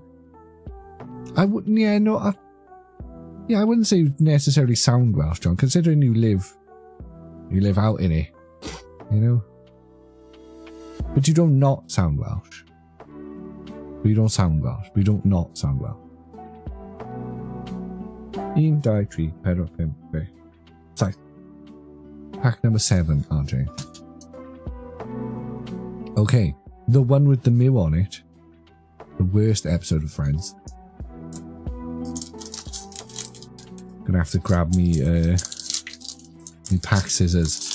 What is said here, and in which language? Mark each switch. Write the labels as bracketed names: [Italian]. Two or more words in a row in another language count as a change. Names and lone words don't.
[English] I wouldn't, yeah, no, I wouldn't say you necessarily sound Welsh, John, considering you live out in it, you know? But you don't not sound Welsh. But you don't sound Welsh. But you don't not sound Welsh. [Welsh] Un, dau, tri, pedwar, pump, chwech, saith. [English] Pack number 7, RJ. Okay, the one with the Mew on it. The worst episode of Friends. Gonna have to grab me pack scissors.